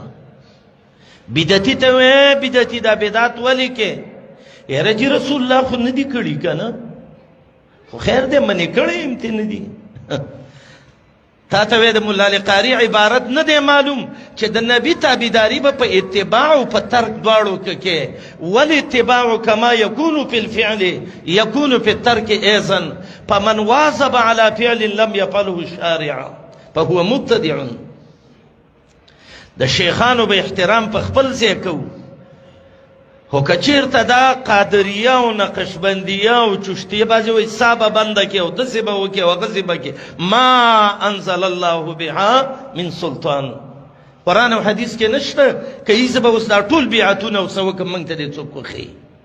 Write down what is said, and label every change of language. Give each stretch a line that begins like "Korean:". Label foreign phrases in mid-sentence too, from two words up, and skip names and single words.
Pashto: بدعتي ته ووایه بدعتي دا بدعت ولې کې یاره چې رسول الله خو نه دي کړي که نه خو خیر دی منې کړی یم ته نه دي. تا ته وایي د ملا علي قاري عبارت نه دی معلوم چې د نبي تابعداري به په اتباع او په ترک دواړو کې کې
Arabic: والاتباع کما یکون فی الفعل یکون فی الترک ایضا فمن واظب على فعل لم یفعله الشارع فهو مبتدع.
Pashto: د شیخانو به احترام په خپل ځای کوو خو که چېرته دا قادریه او نقشبندیه او چشتیه بعضې وایي سا به بنده کړي او داسې به وکړي او هغسې به کړي.
Arabic: ما انزل الله بها من سلطان.
Pashto: قرآن او حدیث کې نشته که یې زه به اوس دا ټول بیعتونه او څه وکړم موږ ته دې څوک وښیي.